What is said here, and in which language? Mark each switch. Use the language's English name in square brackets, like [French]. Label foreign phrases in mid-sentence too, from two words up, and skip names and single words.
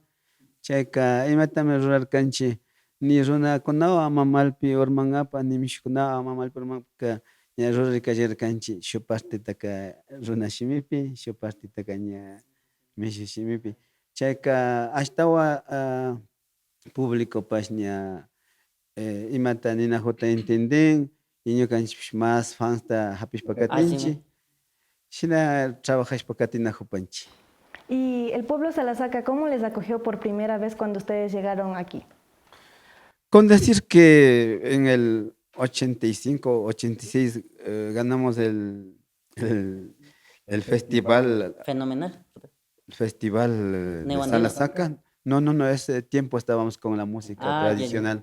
[Quechua] Chayka imatami rurarkanchik ni runakunawan mamalpi urmanapa ni mishukunawan mamalpi urmanka ña rurarkallarkanchik shuk partitaka runa shimipi, shuk partitaka ña mishu shimipi. Chayka ashtawa públicopash ña imata ninajuta entenden y ñukanchik más fansta hapishpa katinchik. Shina trabajashpa katinajupanchik. [Spanish] Y el pueblo Salasaca, ¿cómo les acogió por primera vez cuando ustedes llegaron aquí? Con decir que en el 85, 86 ganamos el festival. Fenomenal. El festival de Salasaca. No, ese tiempo estábamos con la música tradicional.